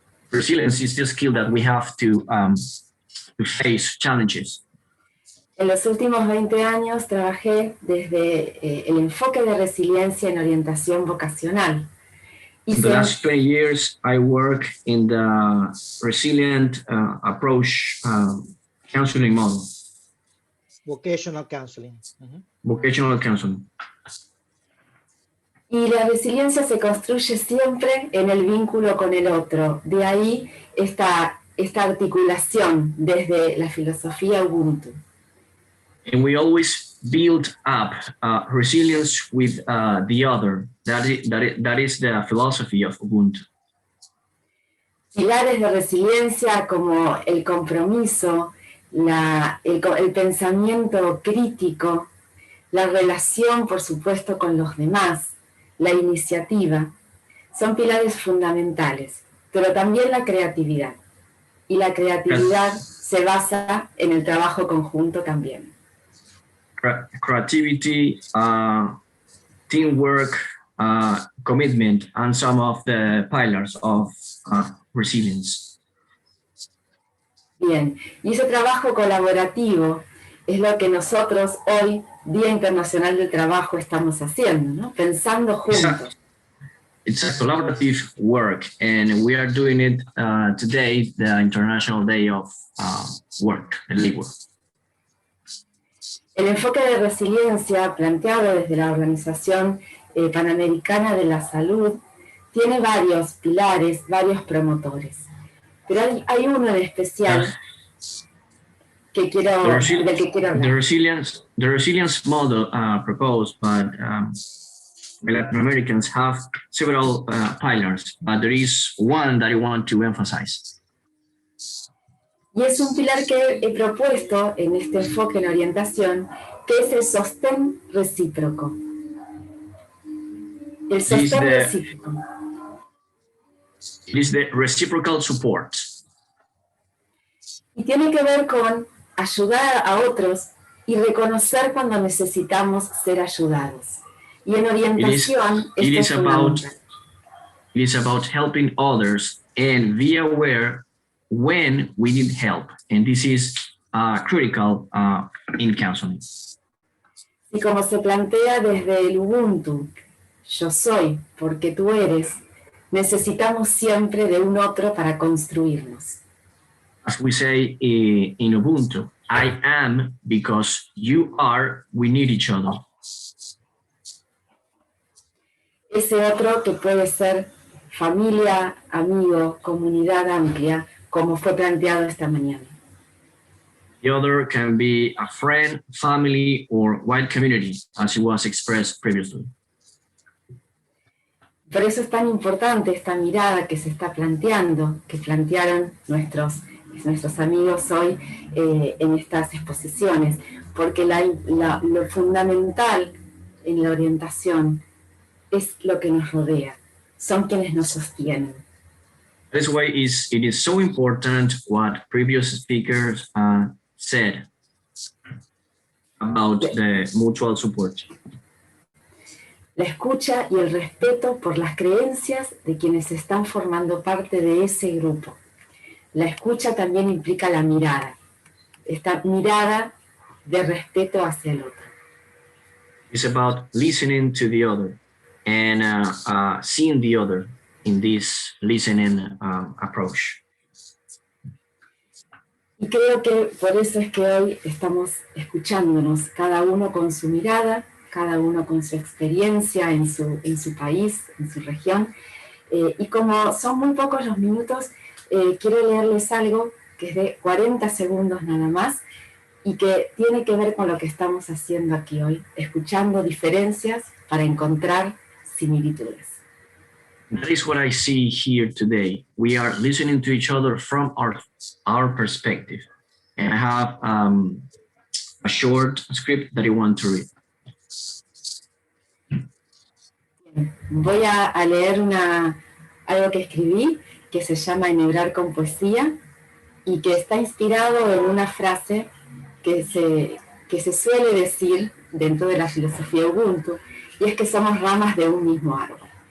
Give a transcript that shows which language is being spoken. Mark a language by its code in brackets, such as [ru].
[en] Resilience is the skill that we have to face challenges. [es] En los últimos 20 años trabajé desde el enfoque de resiliencia en orientación vocacional. [en] In the last 20 years, I work in the resilient approach counseling model. Vocational counseling. Vocational counseling. [es] Y la resiliencia se construye siempre en el vínculo con el otro. De ahí esta articulación desde la filosofía Ubuntu. [en] And we always build up resilience with the other. That is the philosophy of Ubuntu. [es] Pilares de resiliencia como el compromiso, el pensamiento crítico, la relación, por supuesto, con los demás, la iniciativa, son pilares fundamentales, pero también la creatividad. Y la creatividad se basa en el trabajo conjunto también. [en] Creativity, teamwork, commitment, and some of the pillars of resilience. [es] Bien, y ese trabajo colaborativo es lo que nosotros hoy, Día Internacional del Trabajo, estamos haciendo, ¿no? Pensando juntos. [en] It's a collaborative work, and we are doing it today, the International Day of Work, the labor. [es] El enfoque de resiliencia planteado desde la Organización Panamericana de la Salud tiene varios pilares, varios promotores. Pero hay uno en especial del que quiero hablar. [en] The resilience model proposed by Latin Americans have several pillars, but there is one that I want to emphasize. [es] Y es un pilar que he propuesto en este enfoque en orientación, que es el sostén recíproco. El sostén recíproco. [en] It is the reciprocal support. [es] Y tiene que ver con ayudar a otros y reconocer cuando necesitamos ser ayudados. Y en orientación [en] it [es] es fundamental. [en] It is about helping others and be aware when we need help. And this is critical in counseling. [es] Y como se plantea desde el Ubuntu, yo soy porque tú eres, necesitamos siempre de un otro para construirnos. [en] As we say in Ubuntu, I am because you are, we need each other. [es] Ese otro que puede ser familia, amigo, comunidad amplia, como fue planteado esta mañana. [en] The other can be a friend, family, or wide community, as it was expressed previously. [es] Por eso es tan importante esta mirada que se está planteando, que plantearon nuestros amigos hoy en estas exposiciones, porque lo fundamental en la orientación es lo que nos rodea, son quienes nos sostienen. [en] That's why it is so important what previous speakers said about the mutual support. [es] La escucha y el respeto por las creencias de quienes están formando parte de ese grupo. La escucha también implica la mirada, esta mirada de respeto hacia el otro. [en] It's about listening to the other and seeing the other in this listening approach. [es] Y creo que por eso es que hoy estamos escuchándonos, cada uno con su mirada, cada uno con su experiencia en su país, en su región. Y como son muy pocos los minutos, quiero leerles algo que es de 40 segundos nada más y que tiene que ver con lo que estamos haciendo aquí hoy, escuchando diferencias para encontrar similitudes. [en] That is what I see here today. We are listening to each other from our perspective. And I have a short script that I want to read. [es] Voy a leer algo que escribí que se llama Enhebrar con poesía y que está inspirado en una frase que se suele decir dentro de la filosofía Ubuntu, y es que somos ramas de un mismo árbol.